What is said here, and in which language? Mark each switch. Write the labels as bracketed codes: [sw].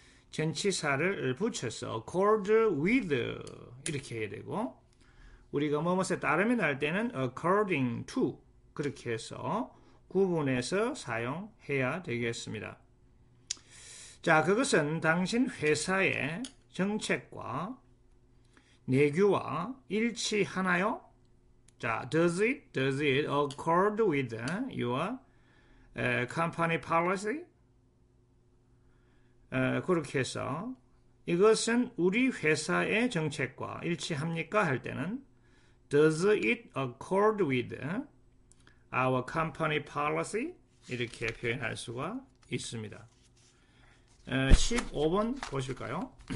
[ko] 전치사를 붙여서 accord with 이렇게 해야 되고 우리가 뭐뭐에 따르면 할 때는 according to 그렇게 해서 구분해서 사용해야 되겠습니다. 자, 그것은 당신 회사의 정책과 내규와 일치하나요? [en] 자, does it accord with your company policy? [ko] 그렇게 해서 이것은 우리 회사의 정책과 일치합니까? 할 때는 [en] does it accord with our company policy? [ko] 이렇게 표현할 수가 있습니다. 15번 보실까요?